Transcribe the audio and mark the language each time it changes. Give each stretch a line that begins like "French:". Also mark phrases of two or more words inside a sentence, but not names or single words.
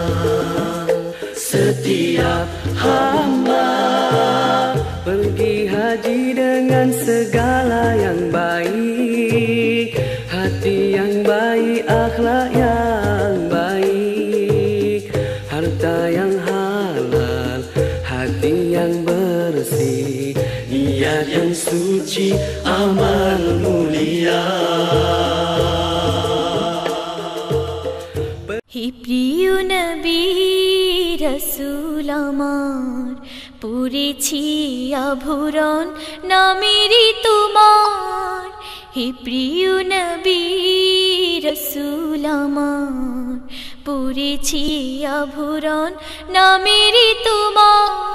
Indonesian: Setiap hamba pergi haji dengan segala yang baik, hati yang baik, akhlak yang baik, harta yang halal, hati yang bersih, niat yang suci, amal mulia.
Bangla: হে প্রিয় নবী রাসূল আমার, পড়েছি আভরণ নামেরই তোমার। হে প্রিয় নবী রাসূল আমার, পড়েছি আভরণ নামেরই তোমার।